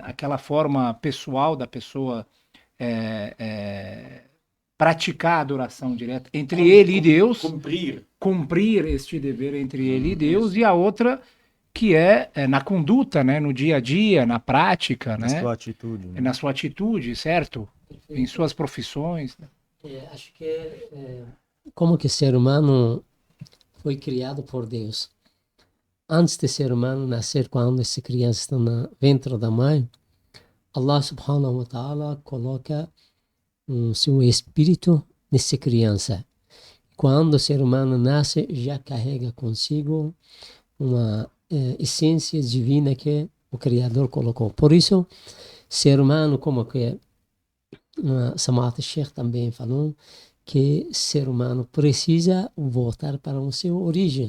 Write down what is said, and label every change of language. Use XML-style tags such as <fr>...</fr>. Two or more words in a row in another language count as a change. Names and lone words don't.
<pt>Aquela forma pessoal da pessoa praticar a adoração direta entre ele e Deus, cumprir este dever entre ele e Deus, e a outra que é na conduta, né, no dia a dia, na prática, Na né, sua atitude. Né? na sua atitude, certo? Em suas profissões. Né? Acho que como que o ser humano foi criado por Deus. Antes de ser humano nascer, quando essa criança está dentro da mãe, Allah</pt> <ar>سبحانه وتعالى</ar> <pt>coloca seu espírito nessa criança. Quando o ser humano nasce, já carrega consigo uma essência divina que o Criador colocou. Por isso, ser humano, como que Samat Sheikh também falou, que ser humano precisa voltar para a sua origem.</pt>